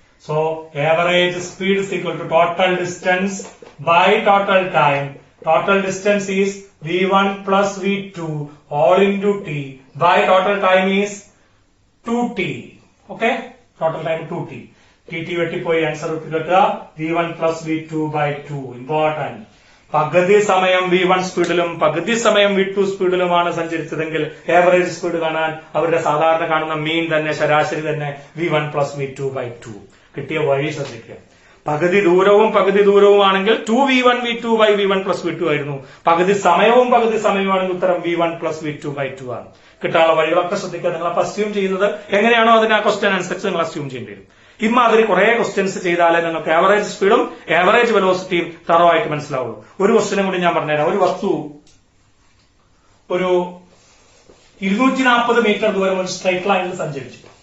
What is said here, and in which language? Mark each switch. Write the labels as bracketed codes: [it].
[en] So average speed is equal to total distance by total time. Total distance is v1 plus v2 all into t by total time is 2t. Okay? Total time 2t. [ml] tt വെട്ടിപ്പോയി answer കിട്ടുക v1 plus v2 by 2. [en] Important. [ml] പകുതി സമയം V1 സ്പീഡിലും പകുതി സമയം V2 സ്പീഡിലുമാണ് സഞ്ചരിച്ചതെങ്കിൽ average speed കാണാൻ അവരുടെ സാധാരണ കാണുന്ന മീൻ തന്നെ, ശരാശരി തന്നെ V1 plus v2 by 2. കിട്ടിയ വഴി ശ്രദ്ധിക്കുക. പകുതി ദൂരവും ആണെങ്കിൽ 2v1 v2 by v1 plus v2 ആയിരുന്നു. പകുതി സമയവുമാണെങ്കിൽ ഉത്തരം v1 plus v2 by 2 ആണ്. കിട്ടാനുള്ള വഴികളൊക്കെ ശ്രദ്ധിക്കുക. നിങ്ങൾ അപ്പൊ അസ്യൂം ചെയ്യുന്നത് എങ്ങനെയാണോ അതിന് ആ ക്വസ്റ്റ്യൻ അനുസരിച്ച് നിങ്ങൾ അസ്യൂം ചെയ്യേണ്ടി വരും. ഇമാതിരി കുറെ ക്വസ്റ്റ്യൻസ് ചെയ്താലേ നിങ്ങൾക്ക് ആവറേജ് സ്പീഡും ആവറേജ് വെലോസിറ്റിയും തറവായിട്ട് മനസ്സിലാവുള്ളൂ. ഒരു ക്വസ്റ്റ്യനും കൂടി ഞാൻ പറഞ്ഞുതരാം. ഒരു വസ്തു ഒരു 240 മീറ്റർ ദൂരം ഒരു സ്ട്രൈറ്റ് ലൈനിൽ സഞ്ചരിച്ചു.